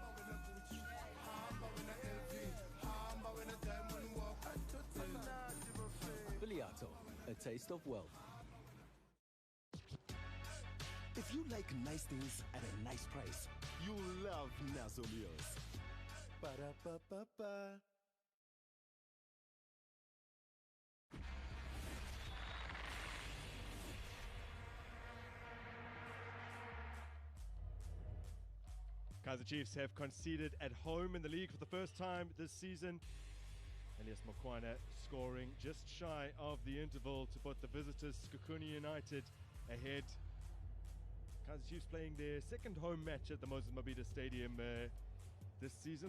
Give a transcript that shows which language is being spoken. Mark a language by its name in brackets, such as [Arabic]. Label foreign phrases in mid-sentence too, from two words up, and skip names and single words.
[English] Biliato, a taste of wealth. If you like nice things at a nice price, you'll love Nazo Meals. Ba-da-ba-ba-ba. Kaizer Chiefs have conceded at home in the league for the first time this season. Elias Mokwana scoring just shy of the interval to put the visitors Sekhukhune United ahead. Kaizer Chiefs playing their second home match at the Moses Mabhida Stadium this season.